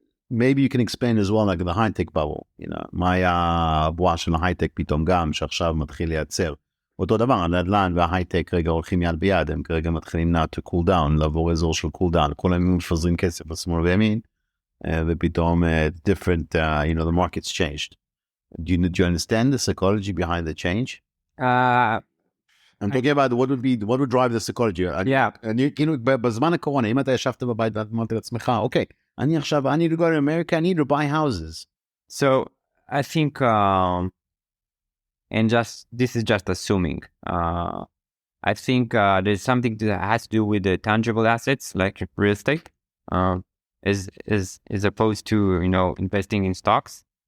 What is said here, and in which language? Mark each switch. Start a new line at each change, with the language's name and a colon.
English: maybe you can explain as well, like the high-tech bubble, you know,
Hebrew: מה היה הבועה של ההייטק פתאום גם, שעכשיו מתחיל לייצר. אותו דבר, הנדל"ן וההייטק רגע הולכים יד ביד, הם כרגע מתחילים
English: now to cool down,
Hebrew: לעבור אזור של cool down, כל הימים מפזרים כסף בשמאל וימין, ופתאום
English: different, you know, the market's changed. Do you understand the psychology behind the change? I'm talking about what would drive the psychology. Yeah.
Hebrew: אני, כאילו, בזמן הקורונה, אם אתה ישבת בבית ואמרת לעצמך, אוקיי, אני עכשיו,
English: I need to go to America, I need to buy houses. So I think, and this is just assuming, I think there's something that has to do with the tangible assets, like real estate, as opposed to, you know, investing in stocks.